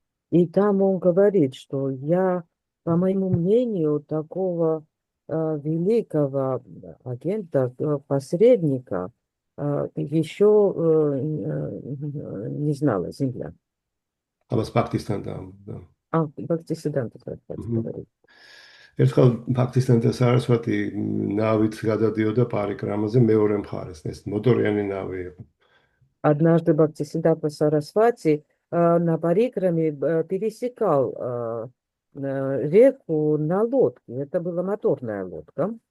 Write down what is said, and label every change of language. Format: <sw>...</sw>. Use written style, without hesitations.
<ru>И там он говорит, что я, по моему мнению, такого великого агента, посредника еще не знала Земля.</ru> <ka>ამას ბაქტისთანთან და</ka> <ru>Бхактисиданта говорит.</ru> <ka>ერთხელ ბაქტისთანთა სარასვატი ნავით გადადიოდა პარიკრამაზე მეორე მხარეს, ეს მოტორიანი ნავი იყო.</ka> <ru>Однажды Бхактисиданта Сарасвати на Парикраме пересекал реку на лодке. Это была моторная лодка.</ru>